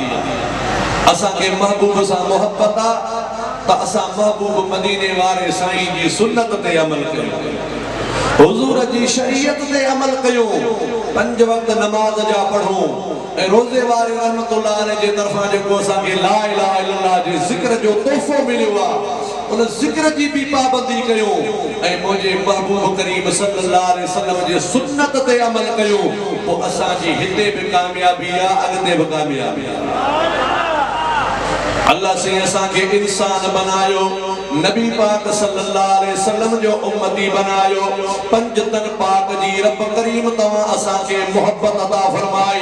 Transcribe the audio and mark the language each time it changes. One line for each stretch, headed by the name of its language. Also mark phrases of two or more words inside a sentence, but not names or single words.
Sindhi: असांखे महबूब सां मोहब्बत आहे त असां महबूब मदीने वारे साईं जी सुन्नत ते अमल कयूं हुजूर जी शरीयत ते अमल कयूं 5 वक्त नमाज जा पढ़ूं ऐं रोज़े वारे
Arabic: رحمة الله عليه
Sindhi: जे तरफ़ां जेको असांखे
Arabic: لا إله إلا الله
Sindhi: जे ज़िक्र जो तोहफ़ो मिलियो आहे उन ज़िक्र जी बि पाबंदी कयूं ऐं मुंहिंजे महबूब करीम
Arabic: صلى الله عليه وسلم
Sindhi: जे सुन्नत ते अमल कयूं पोइ असांजी हिते बि कामयाबी आहे अॻिते बि कामयाबी आहे। अल्लाह से असांखे इंसान बनायो नबी पाक
Arabic: صلى الله عليه وسلم
Sindhi: जो उम्मती बनायो 5 तन पाक जी रब करीम तव्हां असांखे मोहब्बत अता फरमाई।